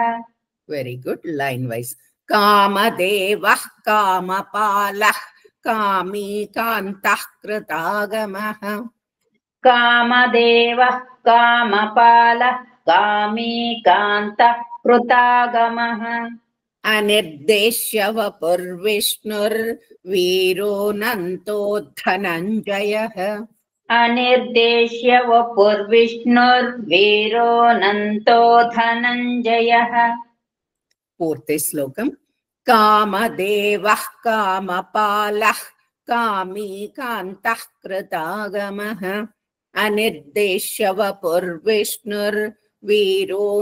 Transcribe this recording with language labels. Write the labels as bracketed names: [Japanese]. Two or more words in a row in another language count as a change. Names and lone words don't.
[English] Very good. line wise. [Sanskrit] కామదేవః కామపాలః కామీ కాంతః కృతాగమః కామదేవః కామపాలః కామీ కాంతః కృతాగమః अनिर्देश्य वपुर्विष्णुर्वीरो धनञ्जयः अनिर्देश्य वपुर्विष्णुर्वीरो धनञ्जयः पूर्ति श्लोकम् कामदेवः कामपालः कामी कान्तः कृतागमः अनिर्देश्य वपुर्विष्णुर्वीरो